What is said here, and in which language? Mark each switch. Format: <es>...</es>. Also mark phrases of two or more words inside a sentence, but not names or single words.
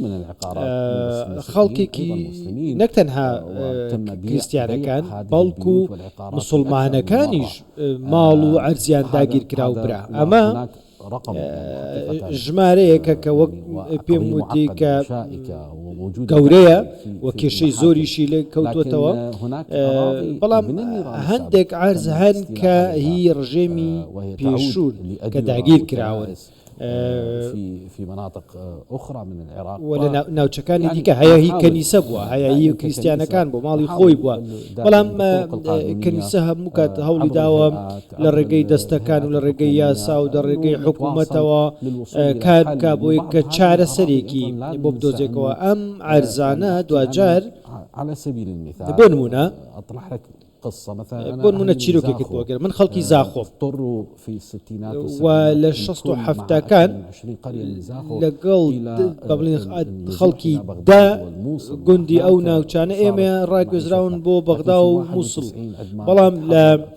<ckb>خەڵکێکی نەک تەنها کریسیانەکان بەڵکو مسلمانەکانیش ماڵ و عەرزیان داگیر کرا و برا ئەمە ژمارەیەکە کە وەک پێم وتی کە گەورەیە و کێشەی زۆریشی لێ کەوتوتەوە بەڵام هەندێک عەرز هەن کە هی ڕژێمی پێشوون کە داگیر کراون</ckb> <ar>في مناطق أخرى من العراق</ar> <ckb>ولا ناوچەکانی دیکە هەیە هی کەنیسە بووە هەیە هی کریسیانەکان بۆ ماڵی خۆی بووە بەڵام کەنیسە هەموو کات هەوڵی داوە لە ڕێگەی دەستەکان و لە ڕێگەی یاسا و لە ڕێگەی حکوومەتەوە کار بکا بۆی کە چارەسەرێکی بۆ بدۆزێکەوە ئەم عەرزانە دوجار</ckb> <ar>على سبيل المثال</ar> <ckb>بۆ نمونە</ckb> <ar>أطرح لك قصة مثلا</ar> <ckb>بۆ نمونە چیرۆکێکت بۆگەر من خەڵکی زاخۆ</ckb> <ar>في الستينات</ar> <ckb>و لە 1970کان لەگەڵ بەڵێن خەڵکی دا گوندی ئەو ناوچانە ئێمە ڕاگوێزراون بۆ بەغدا و مووسڵ بەڵام لە</ckb>